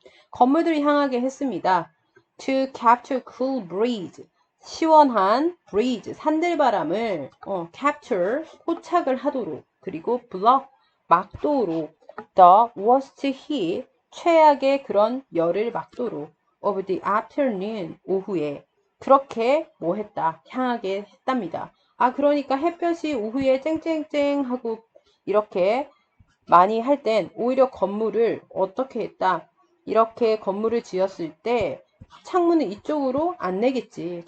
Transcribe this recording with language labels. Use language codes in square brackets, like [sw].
[ko] 건물들이 향하게 했습니다. [en] To capture cool breeze. [ko] 시원한 breeze, 산들바람을 capture, 포착을 하도록. 그리고 block, 막도록. [en] The worst heat, [ko] 최악의 그런 열을 막도록. [en] Of the afternoon, [ko] 오후에. 그렇게 뭐 했다, 향하게 했답니다. 아, 그러니까 햇볕이 오후에 쨍쨍쨍 하고 이렇게 많이 할 땐 오히려 건물을 어떻게 했다. 이렇게 건물을 지었을 때 창문을 이쪽으로 안 내겠지.